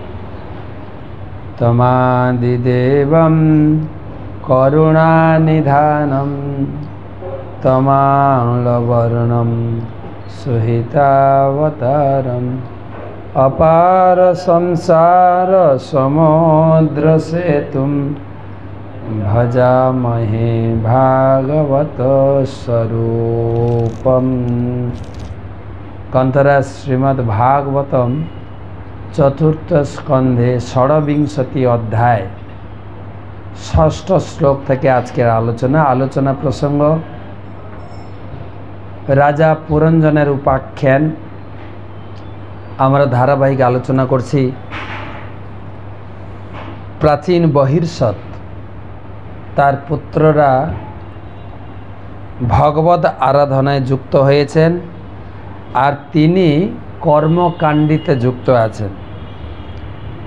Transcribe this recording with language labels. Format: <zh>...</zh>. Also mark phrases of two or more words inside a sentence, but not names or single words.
<sa>तमादिदेवं करुणानिधानं तमालवर्णं सुहितावतारम् अपार संसार समुद्र सेतुं भजामहे भागवत स्वरूपम्। कंतरा श्रीमद् भागवतम चतुर्थ स्कंधे षड्विंशति अध्याय षष्ठ श्लोक</sa> <bn>থেকে আজকের আলোচনা প্রসঙ্গ রাজা পুরঞ্জনের উপাখ্যান। আমরা ধারাবাহিক আলোচনা করছি প্রাচীন বহির্ষৎ তার পুত্ররা ভগবত আরাধনায় যুক্ত হয়েছেন আর তিনি কর্মকাণ্ডিতে যুক্ত আছেন।</bn>